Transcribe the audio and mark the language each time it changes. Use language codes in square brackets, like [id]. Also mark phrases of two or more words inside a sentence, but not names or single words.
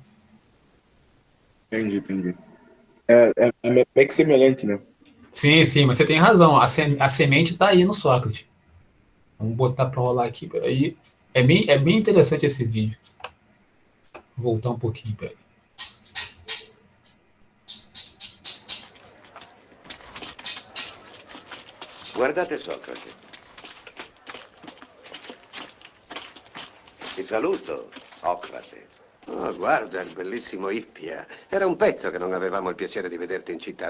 [pt] Entendi. É meio que semelhante, né? Sim, sim, mas você tem razão. A semente está aí no Sócrates. Vamos botar para rolar aqui, peraí. É bem interessante esse vídeo. Vou voltar um pouquinho, peraí. [it] Guardate Socrate. Ti saluto, Socrate. Oh, guarda il bellissimo Ippia. Era un pezzo che non avevamo il piacere di vederti in città.